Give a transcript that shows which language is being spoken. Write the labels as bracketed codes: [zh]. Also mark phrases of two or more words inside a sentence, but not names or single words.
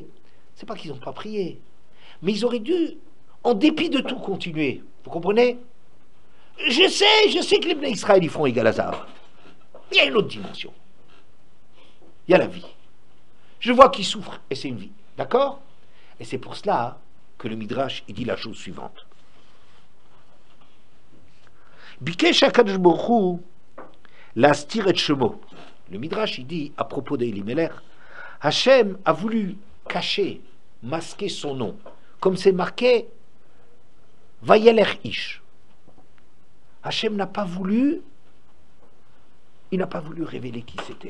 [fr] C'est pas qu'ils n'ont pas prié, mais ils auraient dû, en dépit de tout, continuer. Vous comprenez? Je sais que les [he] בני ישראל, [fr] ils feront égal à ça. Il y a une autre dimension. Il y a la vie. Je vois qu'ils souffrent, et c'est une vie. D'accord? Et c'est pour cela que le Midrash, il dit la chose suivante. [he] ביקש הקדוש ברוך הוא להסתיר את שמו. [fr] Le Midrash, il dit, à propos d'Elimelech, Hachem a voulu cacher, masquer son nom, comme c'est marqué [he] וילך איש. [fr] Hachem n'a pas voulu, il n'a pas voulu révéler qui c'était.